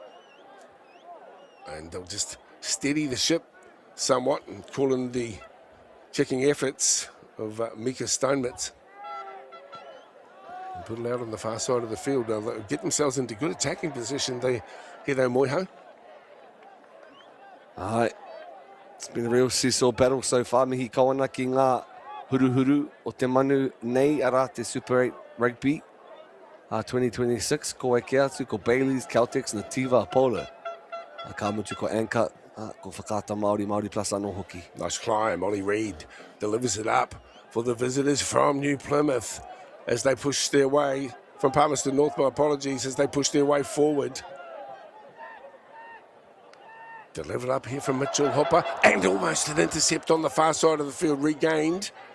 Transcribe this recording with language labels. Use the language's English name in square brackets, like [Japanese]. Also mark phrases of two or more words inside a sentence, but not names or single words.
[English] And they'll just steady the ship somewhat and call in the checking efforts of Mika Stonemitz. And put it out on the far side of the field. They'll get themselves into good attacking position. Hedo Moiho. Aye, it's been a real seesaw battle so far. [Māori] Mihi kawana ki ngā huruhuru o te manu nei ara te Super 8 Rugby 2026. Ko eke atu ko Bailey's, Caltex, Nativa, Apollo. Ka mutu ko Anka, ko whakata MāORI plus anō hoki. [English] Nice climb. Ollie Reid delivers it up for the visitors from New Plymouth as they push their way from Palmerston North, my apologies, as they push their way forward. Delivered up here from Mitchell Hopper and almost an intercept on the far side of the field, regained.